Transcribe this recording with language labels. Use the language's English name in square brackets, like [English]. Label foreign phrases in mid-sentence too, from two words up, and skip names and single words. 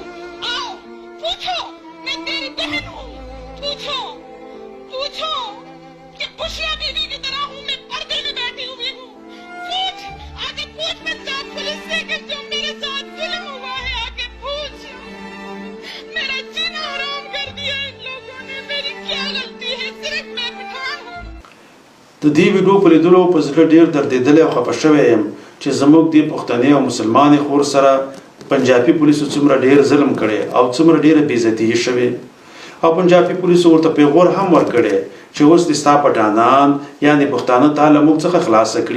[Urdu] آؤ پوچھو، میں تیری بہن ہوں، پوچھو کہ خوشیاں بیوی کی طرح ہوں، میں پردے میں بیٹھی ہوئی ہوں. پوچھ، آگے پوچھ پنجاب پولیس سے کہ جو میرے ساتھ ظلم ہوا ہے، آگے پوچھ. میرا جینا حرام کر دیا ان لوگوں نے، میری کیا غلطی ہے؟ صرف میں پٹھان ہوں. [Pashto] د دې ویډیو په لیدلو په زړه ډېر دردېدلی او خفه شوی یم چې زموږ دې پښتنې او مسلمانې خور سره پنجابي پولیسو څومره ډېر ظلم کړی او څومره ډېره بېعزتي یې شوې، او پنجابي پولیسو ورته پیغور هم ورکړی چې اوس دې ستا پټانان یعنې پښتانه تا له موږ څخه خلاصه کړي.